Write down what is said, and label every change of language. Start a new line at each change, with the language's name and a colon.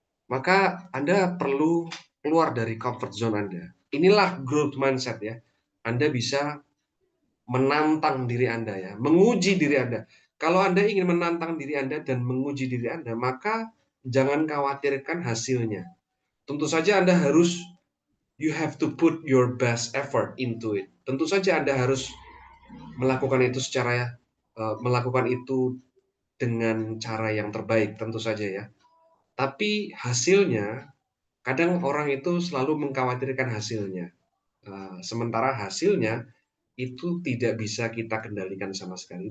Indonesian: Maka Anda perlu keluar dari comfort zone Anda. Inilah growth mindset ya. Anda bisa menantang diri Anda ya, menguji diri Anda. Kalau Anda ingin menantang diri Anda dan menguji diri Anda, maka jangan khawatirkan hasilnya. Tentu saja Anda harus,
English: you have to put your best effort into it.
Indonesian: Tentu saja Anda harus melakukan itu melakukan itu dengan cara yang terbaik, tentu saja ya. Tapi hasilnya, kadang orang itu selalu mengkhawatirkan hasilnya. Sementara hasilnya itu tidak bisa kita kendalikan sama sekali.